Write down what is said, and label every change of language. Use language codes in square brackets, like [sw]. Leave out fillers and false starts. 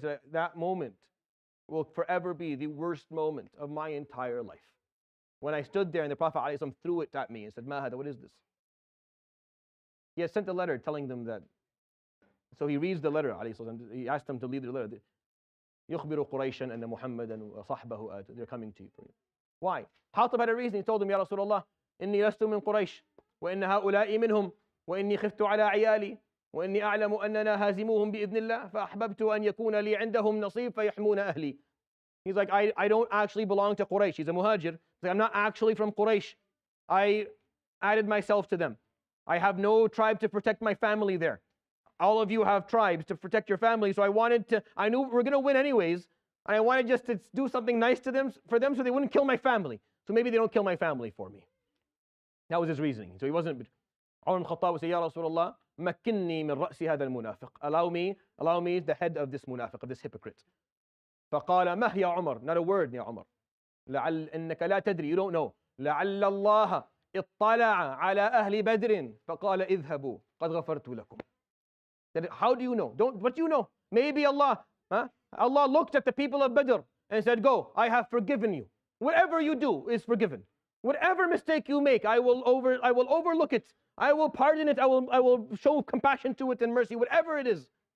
[en] So that moment will forever be the worst moment of my entire life. When I stood there and the Prophet ﷺ threw it at me and said, [ar] Ma hada, [en] what is this? He has sent a letter telling them that. So he reads the letter, ﷺ. He asked them to read the letter. [ar] يخبر قريشا أن محمدا وصحبه آت. [en] They're coming to you. Why? Hatib had a reason. He told them, Ya Rasulullah, [ar] إني لست من قريش وإن هؤلاء منهم وإني خفت على عيالي وإني أعلم أننا هازموهم بإذن الله فأحببت أن يكون لي عندهم نصيب فيحمون أهلي. [en] He's like, I don't actually belong to Quraysh. He's a muhajir. He's like, I'm not actually from Quraysh. I added myself to them. I have no tribe to protect my family there. All of you have tribes to protect your family. So I knew we're going to win anyways. And I wanted just to do something nice to them, for them, so they wouldn't kill my family. So maybe they don't kill my family for me. That was his reasoning. So he wasn't. Umar ibn Khattab would say, Ya Rasulullah, [ar] makkinni min ra'si hadha al-munafiq. [en] Allow me the head of this munafiq, of this hypocrite. [ar] فقال مه يا عمر. [en] Not a word, Ya Umar. [ar] لعل إنك لا تدري. [en] You don't know. [ar] لعل الله اطلع على أهل بدر فقال اذهبوا قد غفرت لكم. [en] How do you know? What do you know? Maybe Allah looked at the people of Badr and said, go, I have forgiven you. Whatever you do is forgiven. Whatever mistake you make, I will overlook it. I will pardon it. I will show compassion to it and mercy, whatever it is.